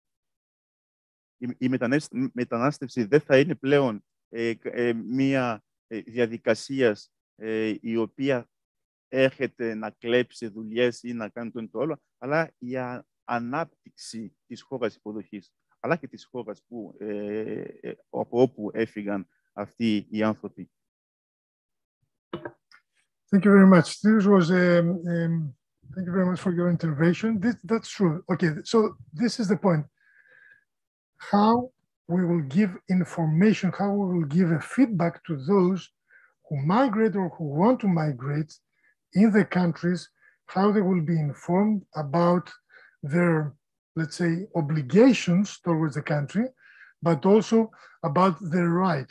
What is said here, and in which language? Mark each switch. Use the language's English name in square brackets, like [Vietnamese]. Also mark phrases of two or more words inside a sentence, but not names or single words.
[Greek] η μετανάστευση δεν θα είναι πλέον μία διαδικασία η οποία έρχεται να κλέψει δουλειές ή να κάνει το ένα το άλλο, αλλά η ανάπτυξη της χώρας υποδοχής, αλλά και της χώρας από όπου έφυγαν αυτοί οι άνθρωποι. [English] Thank you very much. This was thank you very much for your intervention. That's true. Okay, so this is the point. How we will give information, how we will give a feedback to those who migrate or who want to migrate in the countries, how they will be informed about their, let's say, obligations towards the country, but also about their rights.